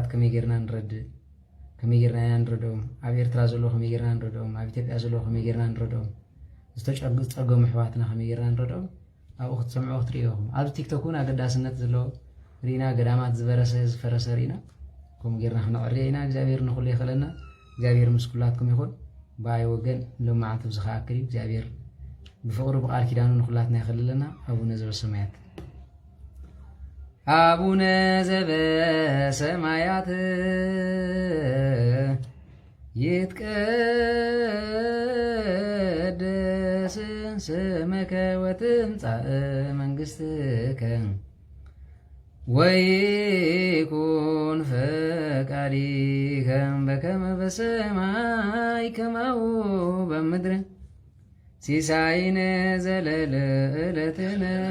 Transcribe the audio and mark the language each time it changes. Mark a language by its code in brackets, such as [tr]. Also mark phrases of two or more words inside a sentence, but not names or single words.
[ti] ከመይ ጌርና ንረድእ ከመይ ጌርና ኢና ንረድኦም ኣብ ኤርትራ ዘሎ ከመይ ጌርና ንረድኦም ኣብ ኢትዮጵያ ዘሎ ከመይ ጌርና ንረድኦም ዝተጸገሙ ኣሕዋትና ከመይ ጌርና ንረድኦም ኣብኡ ክትሰምዑ ክትሪእኹም ኣብዚ ቲክቶክ እውን ኣገዳስነት ዘለዎ ሪና ገዳማት ዝፈረሰ ሪና ከምኡ ጌርና ክነዕርዮ ኢና እግዚኣብሔር ንኹሉ ይኽእለና እግዚኣብሔር ምስ ኩላትኩም ይኹን ብኣይ ወገን ሎመዓልቲ ብዝኸኣክል እዩ እግዚኣብሔር ብፍቕሩ ብቓል ኪዳኑ ንኹላትና ይኽእልለና [gez] ኣቡነ ዘበሰማያት አቡነ ዘበሰማያት ይትቀደስ ስምከ ወትምጻእ መንግሥትከ ወይኩን ፈቃድከ በከመ በሰማይ ከማሁ በምድር ሲሳይነ ዘለለ ዕለትነ